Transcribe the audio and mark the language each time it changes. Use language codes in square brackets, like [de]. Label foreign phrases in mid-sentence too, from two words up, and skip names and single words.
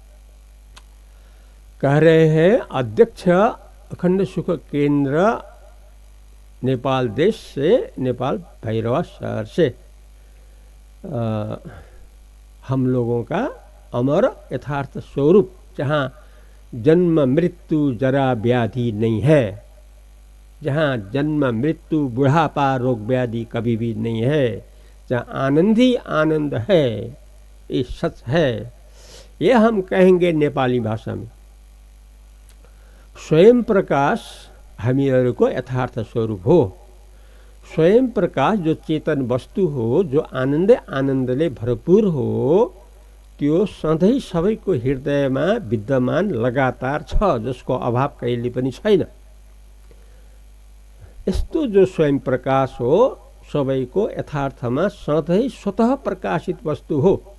[hi] कह रहे हैं अध्यक्ष अखंड सुख केंद्र नेपाल देश से, नेपाल भैरवा शहर से, हम लोगों का अमर यथार्थ स्वरूप, जहाँ जन्म मृत्यु जरा व्याधि नहीं है, जहाँ जन्म मृत्यु बुढ़ापा रोग व्याधि कभी भी नहीं है, जहाँ आनंद ही आनंद है, ये सच है। ये हम कहेंगे नेपाली भाषा में। [ne] स्वयं प्रकाश हामीहरूको यथार्थ स्वरूप हो। स्वयं प्रकाश जो चेतन वस्तु हो, जो आनन्दै आनन्दले भरपूर हो, त्यो सधैँ सबैको हृदयमा विद्यमान लगातार छ, जसको अभाव कहिले पनि छैन। यस्तो जो स्वयं प्रकाश हो, सबैको यथार्थमा सधैँ स्वतः प्रकाशित वस्तु हो।